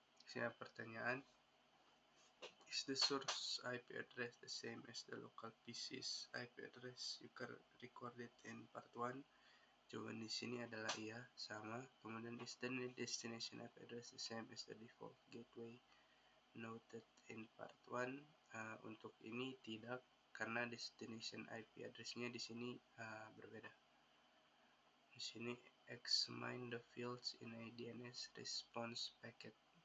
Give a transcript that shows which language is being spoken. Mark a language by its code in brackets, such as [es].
[id] Sini pertanyaan, [en] is the source IP address the same as the local PC's IP address you recorded in part 1? [id] Jawaban di sini adalah iya, sama. Kemudian [en] is the destination IP address the same as the default gateway noted in part 1? [id] Untuk ini tidak, karena destination IP address-nya di sini berbeda. Di sini [en] examine the fields in a DNS response packet.